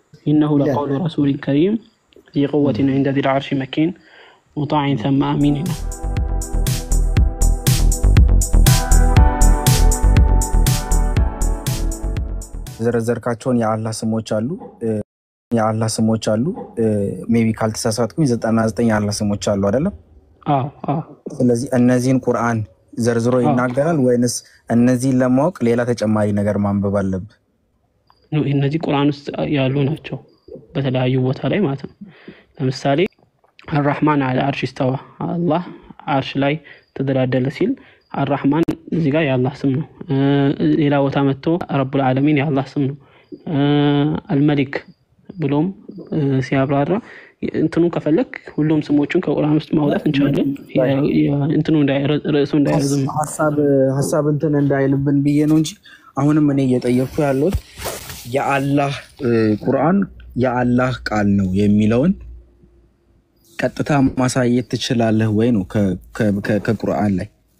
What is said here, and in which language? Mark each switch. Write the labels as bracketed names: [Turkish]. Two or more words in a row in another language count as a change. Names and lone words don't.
[Arabic] إنه لقول رسول كريم ذي قوة عند ذي العرش مكين مطاع ثم أمين [Amharic] ዘርዘርካቸውን የአላህ ስሞች አሉ ሜቢ ካልተሳሳትኩኝ 99 የአላህ ስሞች አሉ አይደለም ስለዚህ እነዚህን ቁርአን ዘርዝሮ ይናገራል ወይንስ እነዚህን ለማወቅ ሌላ ተጨማሪ ነገር ማንበብ አለበት ነው እነዚህ ቁርአን ውስጥ ያሉ ናቸው በተለያዩ ቦታ ላይ ማለት ነው ለምሳሌ [Arabic] الرحمن على العرش استوى [Amharic] الله عرش ላይ ተደላደለ ሲል الرحمن እዚህ ጋር የአላህ ስም ነው ሌላ ቦታ መጥቶ [Arabic] رب العالمين [Amharic] የአላህ ስም ነው الملك ብሎም ሲያብራራ እንትኑ ከፈለክ ሁሉም ስሞችን ከቁርአን ውስጥ ማውጣት እንችላለን እንትኑ ርዕሱ እንዳይረዝም ሐሳብ እንትን እንዳይልብን ብዬ ነው እንጂ አሁንም እኔ እየጠየቅኩ ያለሁት የአላህ ቁርአን የአላህ ቃል ነው የሚለውን ቀጥታ ማሳየት ትችላለህ ወይ ነው ከቁርአን ላይ